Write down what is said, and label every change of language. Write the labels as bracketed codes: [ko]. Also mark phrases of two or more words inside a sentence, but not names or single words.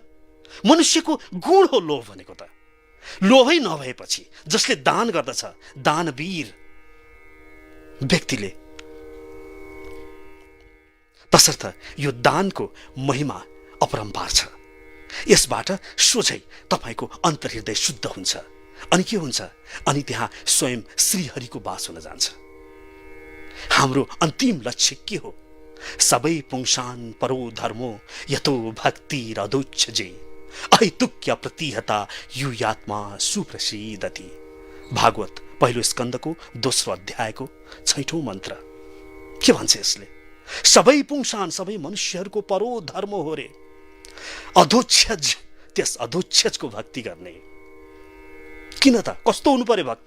[ne] मनुष्यको गुण हो लोभ भनेको त। लोभै नभएपछि जसले दान गर्दछ, दानवीर व्यक्तिले, तसर्थ यो दानको महिमा अपरम्पार छ। यसबाट सोझै तपाईको अन्तर्हृदय शुद्ध हुन्छ। अनि के हुन्छ? अनि त्यहाँ स्वयं श्रीहरिको वास हुन जान्छ। हाम्रो अन्तिम लक्ष्य के हो? [sa] सबै पुंसान परो धर्मो यतो भक्ति रदोच्छजे अहितुक्य प्रतिहता युयात्मा सुप्रसिद्धति। [ne] भागवत पहिलो स्कन्दको दोस्रो अध्यायको 6औं मन्त्र के भन्छ यसले? सबै पुंसान, सबै मनुष्यहरूको परो धर्म हो रे, अधोच्छज, त्यस अधोच्छजको भक्ति गर्ने। किन त? कस्तो हुनु पर्यो भक्ति?